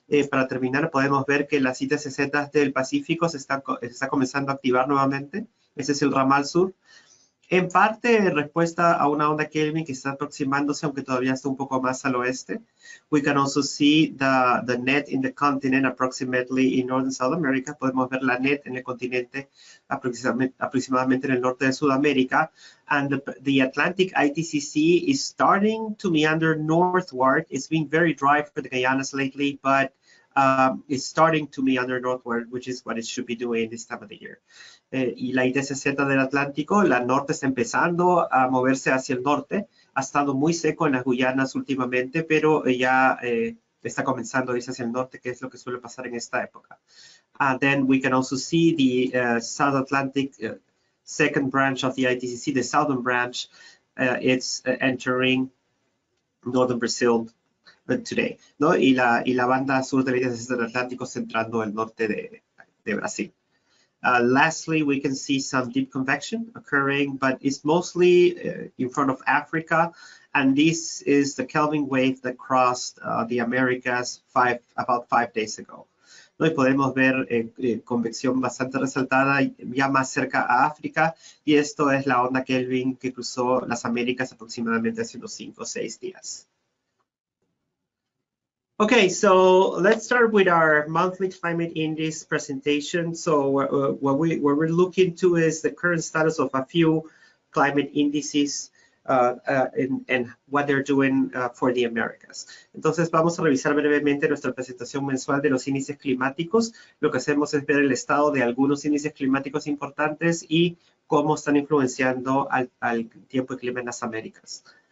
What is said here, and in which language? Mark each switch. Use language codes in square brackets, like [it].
[es] Para terminar, podemos ver que las ITCZ del Pacífico se está comenzando a activar nuevamente. Ese es el ramal sur. En parte, respuesta a una onda Kelvin que está aproximándose, aunque todavía está un poco más al oeste. [en] We can also see the net in the continent approximately in North and South America. [es] Podemos ver la net en el continente aproximadamente en el norte de Sudamérica. [en] And the Atlantic ITCZ is starting to meander northward. It's been very dry for the Guyanas lately, but it's starting to meander northward, which is what it should be doing this time of the year. [es] Y la ITCZ del Atlántico, la norte está empezando a moverse hacia el norte. Ha estado muy seco en las Guyanas últimamente, pero ya está comenzando a irse hacia el norte, que es lo que suele pasar en esta época. [en] Then we can also see the South Atlantic second branch of the ITCZ, the southern branch. It's entering northern Brazil today, [es] ¿no? Y la banda sur del ITCZ del Atlántico está entrando el norte de Brasil. [en] Lastly, we can see some deep convection occurring, but it's mostly in front of Africa. And this is the Kelvin wave that crossed the Americas about 5 days ago. [es] ¿No? Y podemos ver convección bastante resaltada ya más cerca a África. Y esto es la onda Kelvin que cruzó las Américas aproximadamente hace unos 5 o 6 días. [en] Okay, so let's start with our monthly climate index presentation. So what we're looking to is the current status of a few climate indices and what they're doing for the Americas. [es] Entonces vamos a revisar brevemente nuestra presentación mensual de los índices climáticos. Lo que hacemos es ver el estado de algunos índices climáticos importantes y cómo están influenciando al tiempo y clima en las Américas.